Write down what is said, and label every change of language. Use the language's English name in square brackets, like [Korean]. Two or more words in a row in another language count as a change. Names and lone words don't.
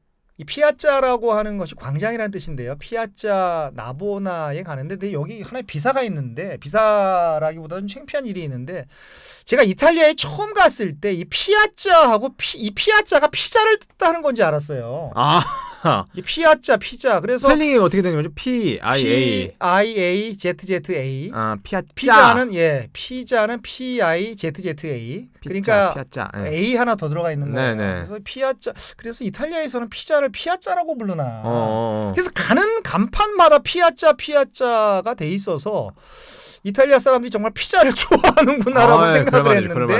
[Korean] 이 피아자라고 하는 것이 광장이라는 뜻인데요. 피아자 나보나에 가는데 근데 여기 하나의 비사가 있는데 비사라기보다는 창피한 일이 있는데 제가 이탈리아에 처음 갔을 때 이 피아자하고 이 피아자가 피자를 뜻하는 건지 알았어요. 아, 이게 피아자 피자. 그래서 스펠링이 어떻게 되는 거죠? P-I-A. P-I-A-Z-Z-A. 아, 피아짜. 피자는 피자는 P-I-Z-Z-A. 그러니까 피아짜. 예. A 하나 더 들어가 있는 거예요. 네네. 그래서 피아자. 그래서 이탈리아에서는 피자를 피아자라고 부르나. 어. 그래서 가는 간판마다 피아자가 돼 있어서 이탈리아 사람들이 정말 피자를 좋아하는구나라고 생각을 했는데